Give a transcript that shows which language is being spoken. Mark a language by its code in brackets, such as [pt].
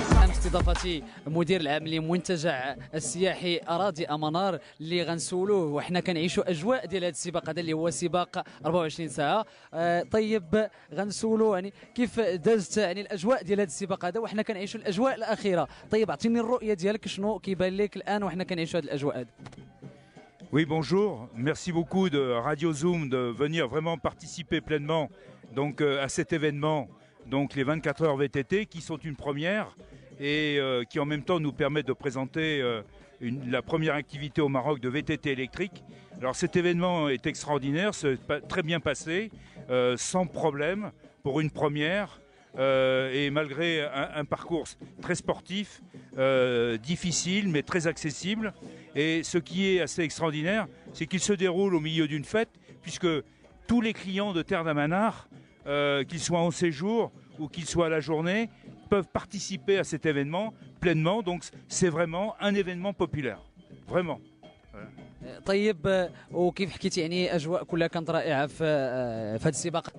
[ar] استضافتي مدير العام لمنتجع السياحي اراضي امانار اللي غنسولوه وحنا كنعيشوا اجواء ديال هذا السباق هذا اللي هو سباق 24 ساعه. طيب غنسولوه يعني كيف دازت يعني الاجواء ديال هذا السباق هذا وحنا كنعيشوا الاجواء الاخيره. طيب اعطيني الرؤيه ديالك، شنو كيبان لك الان وحنا كنعيشوا هذه الاجواء هذه؟ [fr] Oui, bonjour. Merci beaucoup de Radio Zoom de venir vraiment participer pleinement donc, à cet événement, donc les 24 heures VTT qui sont une première et qui en même temps nous permettent de présenter la première activité au Maroc de VTT électrique. Alors cet événement est extraordinaire, c'est très bien passé, sans problème pour une première. Et malgré un parcours très sportif, difficile mais très accessible. Et ce qui est assez extraordinaire, c'est qu'il se déroule au milieu d'une fête, puisque tous les clients de Terre d'Amanar, qu'ils soient en séjour ou qu'ils soient à la journée, peuvent participer à cet événement pleinement. Donc c'est vraiment un événement populaire, vraiment. [ar] طيب وكيف حكيتي يعني اجواء كلها كانت رائعه في هذا السباق.